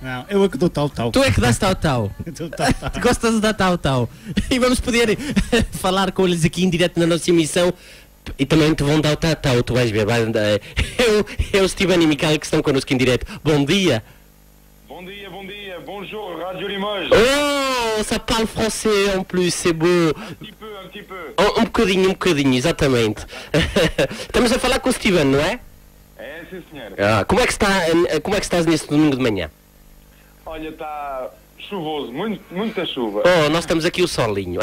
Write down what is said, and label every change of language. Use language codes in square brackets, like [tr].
[pt] Não, eu é que dou tal. Tu é que dás tau, tau. Tu gostas de dar tau, tau. E vamos poder falar com eles aqui em direto na nossa emissão. E também te vão dar o tau, tau. Tu vais ver. É o Steven e Michael que estão connosco em direto. Bom dia. Bon dia, [fr] bonjour Radio Limoges. Oh, ça parle français en plus, c'est beau. Un petit peu. [pt] Um bocadinho, exatamente. Estamos a falar com o Steven, não é? É, sim senhor. Como é que estás neste domingo de manhã? Olha, está chuvoso, muita chuva. Oh, nós estamos aqui o solinho.